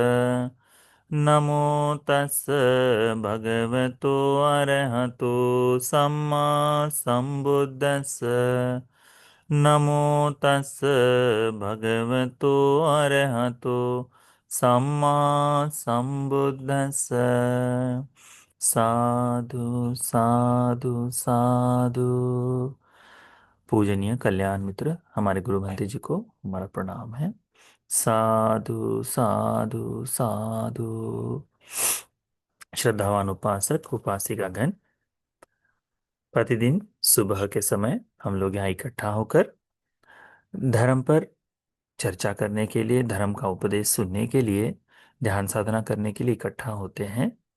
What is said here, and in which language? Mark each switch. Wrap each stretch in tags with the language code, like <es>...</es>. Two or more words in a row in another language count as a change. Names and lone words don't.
<pi>नमो तस् भगवतो अरहतो सम्मा सम्बुद्धस्स। नमो तस् भगवतो अरहतो सम्मा सम्बुद्धस्स। साधु साधु साधु।</pi> <hi>पूजनीय कल्याण मित्र हमारे गुरु महाराज जी को हमारा प्रणाम है।</hi> <pi>साधु साधु साधु।</pi> <hi>श्रद्धावान उपासक उपासिकागण, प्रतिदिन सुबह के समय हम लोग यहाँ इकट्ठा होकर धर्म पर चर्चा करने के लिए, धर्म का उपदेश सुनने के लिए, ध्यान साधना करने के लिए इकट्ठा होते हैं।</hi>